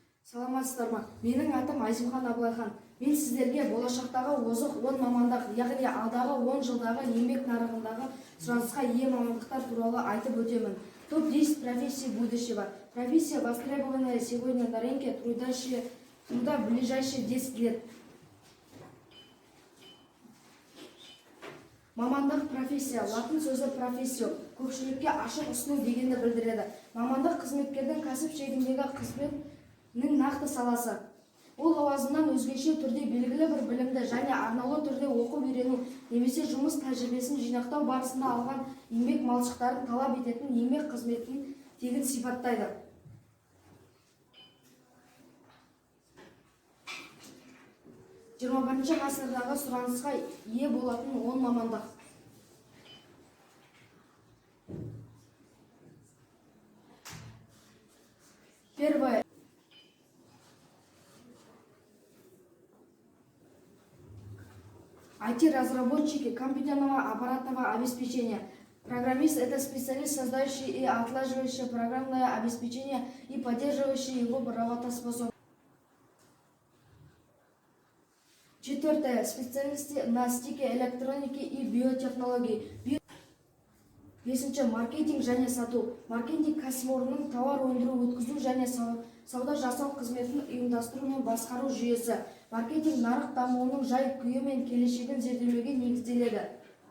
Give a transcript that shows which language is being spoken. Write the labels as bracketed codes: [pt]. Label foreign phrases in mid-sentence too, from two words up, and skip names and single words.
[kk] Саламатсыздар ма? Менің атым Айзымхан Абылайхан. Мен сіздерге болашақтағы озық 10 мамандық, яғни алдағы 10 жылдағы еңбек нарығындағы сұранысқа ие мамандықтар туралы айтып өтемін. [ru] Топ-10 профессий будущего. Профессия, востребованная сегодня на рынке труда в ближайшие 10 лет. [kk] Мамандық профессия, латын сөзі профессио, көпшілікке ашық ұсыну дегенді білдіреді. Мамандық қызметкердің кәсіп шегіндегі қызметінің нақты саласы. Ол лауазымнан өзгеше түрде белгілі бір білімді және арнаулы түрде оқып үйрену немесе жұмыс тәжірибесін жинақтау барысында алған еңбек малшықтарын талап ететін еңбек қызметін тегін сипаттайды. 21 ғасырдағы сұранысқа ие болатын 10 мамандық. [ru] Первое. IT-разработчики компьютерного аппаратного обеспечения. Программист – это специалист, создающий и отлаживающий программное обеспечение и поддерживающий его работоспособность. Четвертое. Специалисты на стике электроники и биотехнологии. [kk] Бесінші. Маркетинг және сату. Маркетинг кәсіпорынның тауар өндіру, өткізу және сауда жасау қызметін ұйымдастыру мен басқару жүйесі. Маркетинг нарық дамуының жай-күйі мен келешегін зерделеуге негізделеді.